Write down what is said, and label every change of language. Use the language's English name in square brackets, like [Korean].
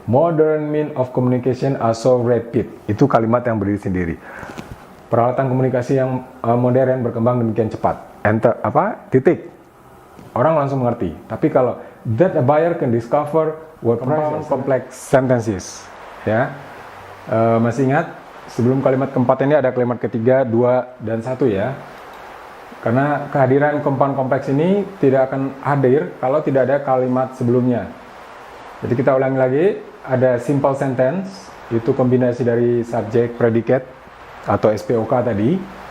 [English] Modern means of communication are so rapid. [Indonesian] Itu kalimat yang berdiri sendiri. Peralatan komunikasi yang modern berkembang demikian cepat. Enter titik. Orang langsung mengerti. Tapi kalau [English] that a buyer can discover what complex sentences. [Indonesian] Ya. Masih ingat sebelum kalimat keempat ini ada kalimat ketiga, 2 dan 1 ya. Karena kehadiran compound kompleks ini tidak akan hadir kalau tidak ada kalimat sebelumnya. Jadi kita ulangi lagi, ada simple sentence, itu kombinasi dari subject, predicate atau SPOK tadi.